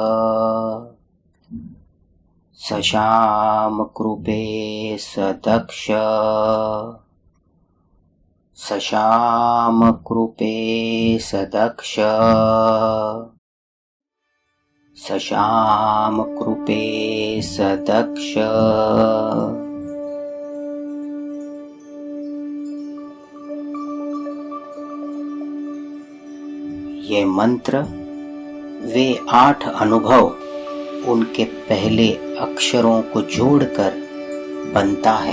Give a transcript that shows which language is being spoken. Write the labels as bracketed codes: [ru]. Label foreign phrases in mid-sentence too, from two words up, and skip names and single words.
[hi] सशाम कृपे सदक्ष, सशाम कृपे सदक्ष, सशाम कृपे सदक्ष। ये मंत्र वे 8 अनुभव, उनके पहले अक्षरों को जोड़कर बनता है।